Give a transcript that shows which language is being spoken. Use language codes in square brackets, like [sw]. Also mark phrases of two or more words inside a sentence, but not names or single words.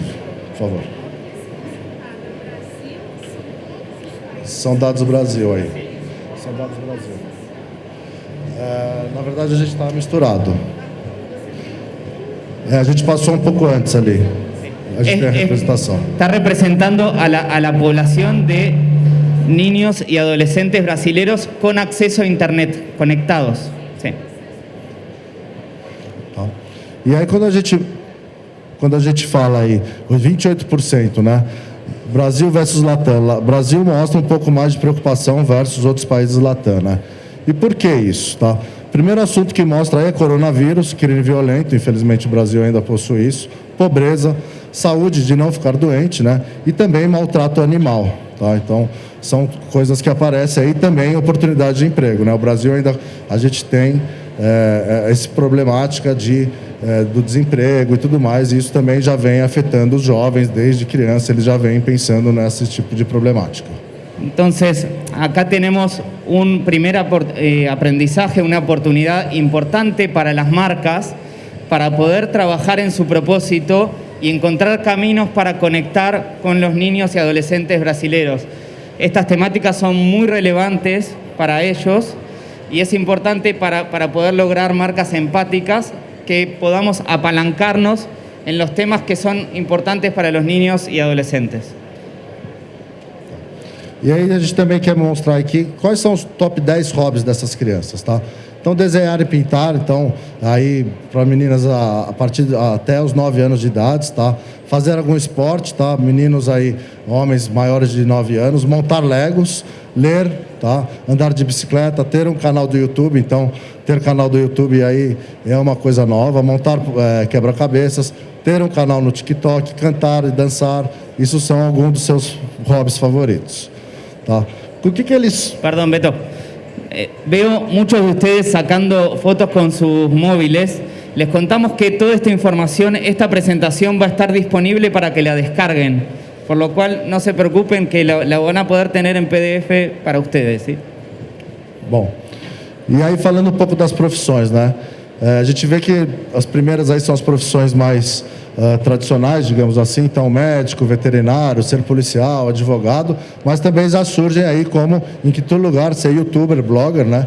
[pt] Por favor. São dados do Brasil aí. São dados do Brasil. Na verdade, a gente está misturado. A gente passou um pouco antes ali. A gente tem a representação. [es] Está representando a la población de niños y adolescentes brasileños con acceso a internet, conectados. Sí. [pt] Tá. E aí quando a gente fala aí, os 28%, né? Brasil versus Latam. Brasil mostra um pouco mais de preocupação versus outros países Latam, né? E por que isso, tá? Primeiro assunto que mostra aí é coronavírus, crime violento, infelizmente o Brasil ainda possui isso, pobreza, saúde de não ficar doente, né? E também maltrato animal, tá? Então, são coisas que aparecem aí, também oportunidade de emprego, né? O Brasil ainda, a gente tem essa problemática do desemprego e tudo mais, e isso também já vem afetando os jovens desde criança, eles já vêm pensando nesse tipo de problemática. [es] Entonces, acá tenemos un primer aprendizaje, una oportunidad importante para las marcas para poder trabajar en su propósito y encontrar caminos para conectar con los niños y adolescentes brasileños. Estas temáticas son muy relevantes para ellos y es importante para poder lograr marcas empáticas que podamos apalancarnos en los temas que son importantes para los niños y adolescentes. [pt] E aí a gente também quer mostrar aqui quais são os top 10 hobbies dessas crianças, tá? Então, desenhar e pintar, então, aí para meninas a partir até os 9 anos de idade, tá? Fazer algum esporte, tá? Meninos aí, homens maiores de 9 anos, montar legos, ler, tá? Andar de bicicleta, ter um canal do YouTube, então, ter canal do YouTube aí é uma coisa nova, montar quebra-cabeças, ter um canal no TikTok, cantar e dançar, isso são alguns dos seus hobbies favoritos. Tá. [es] ¿Con qué eles? Perdón, Beto. Veo muchos de ustedes sacando fotos con sus móviles. Les contamos que toda esta información, esta presentación va a estar disponible para que la descarguen. Por lo cual, no se preocupen que la van a poder tener en PDF para ustedes, ¿sí? [pt] Bom, e aí falando um pouco das profissões, né? A gente vê que as primeiras aí são as profissões mais tradicionais, digamos assim, então médico, veterinário, ser policial, advogado, mas também já surgem aí como, em quinto lugar, ser youtuber, blogger, né?